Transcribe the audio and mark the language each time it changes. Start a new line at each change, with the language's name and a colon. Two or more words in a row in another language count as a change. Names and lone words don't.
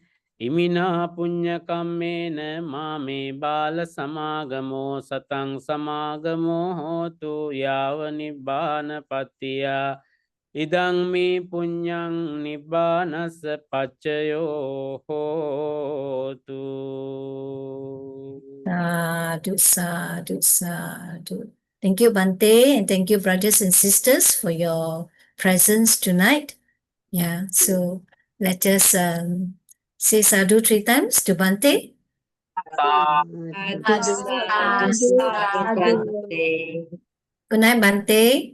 Pali: Imina punya kammena mame bala samagamo satang samagamo hotu yava nibbana patiya Idang me punyang nibbanas pachayo hotu. Sadhu.
English: Thank you, Bhante, and thank you, brothers and sisters, for your presence tonight. Yeah, so let us say sadhu 3 times to Bhante. Good night, Bhante.